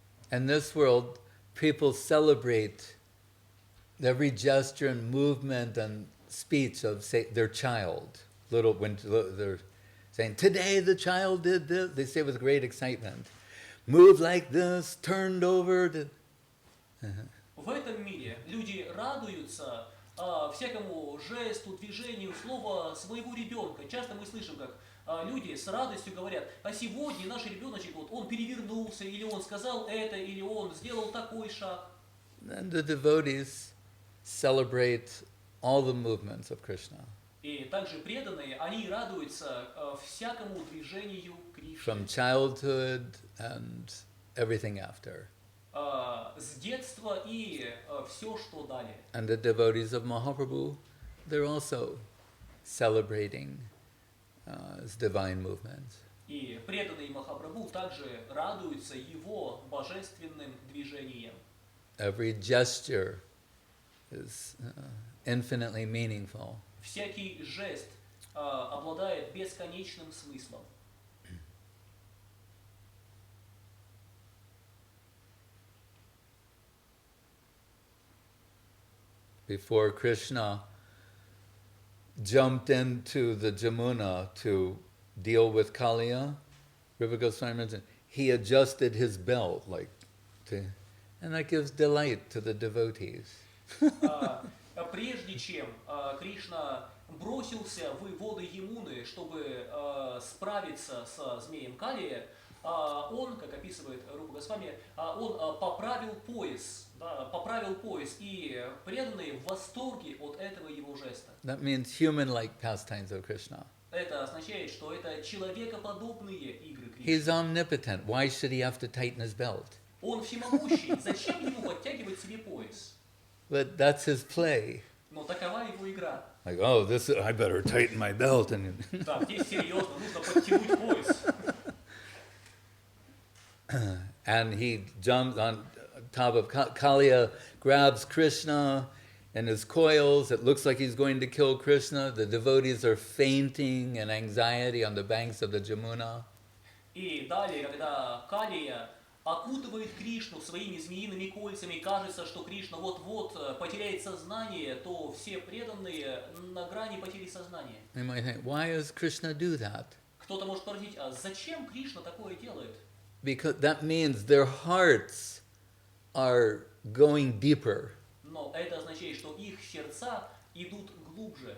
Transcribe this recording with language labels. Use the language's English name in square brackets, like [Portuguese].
[English] In this world, people celebrate every gesture and movement and speech of, say, their child. When they're saying, today the child did this, they say with great excitement. Move like this, turned over. [Russian] В этом мире люди радуются всякому жесту, движению, слову своего ребенка. Часто мы слышим, как люди с радостью говорят: а сегодня наш ребеночек, вот он перевернулся, или он сказал это, или он сделал такой шаг. [English] And the devotees celebrate all the movements of Krishna. [Russian] И также преданные, они радуются всякому движению Кришны. [English] From childhood and everything after. [Russian] С детства и все, что далее. [English] And the devotees of Mahaprabhu, they're also celebrating his divine movements. [Russian] И преданные Махапрабху также радуются его божественным движением. [English] Every gesture is infinitely meaningful. [Russian] Всякий жест обладает бесконечным смыслом. [English] Before Krishna jumped into the Jamuna to deal with Kaliya, River Goswami mentioned, he adjusted his belt, and that gives delight to the devotees. [Russian] Прежде чем Кришна бросился в воды Ямуны, чтобы справиться со змеем Калия, он, как описывает Рупа Госвами, он поправил пояс, и преданные в восторге от этого его жеста. [English] That means human-like pastimes of Krishna. [Russian] Это означает, что это человекоподобные игры Кришны. [English] He's omnipotent. Why should he have to tighten his belt? [Russian] Он всемогущий, зачем ему подтягивать себе пояс? [English] But that's his play. [Russian] Но такова его игра. [English] Like, oh, I better tighten my belt. [Russian] Да, здесь серьезно, нужно подтянуть пояс. [English] And he jumps on top of Kaliya, grabs Krishna in his coils. It looks like he's going to kill Krishna. The devotees are fainting in anxiety on the banks of the Jamuna. [Russian] И далее, когда Калия окутывает Кришну своими змеиными кольцами, кажется, что Кришна вот-вот потеряет сознание, то все преданные на грани потери сознания. [English] You might think, why does Krishna do that? [Russian] Кто-то может спросить, а зачем Кришна такое делает? [English] Because that means their hearts are going deeper. [Russian] Но это означает, что их сердца идут глубже.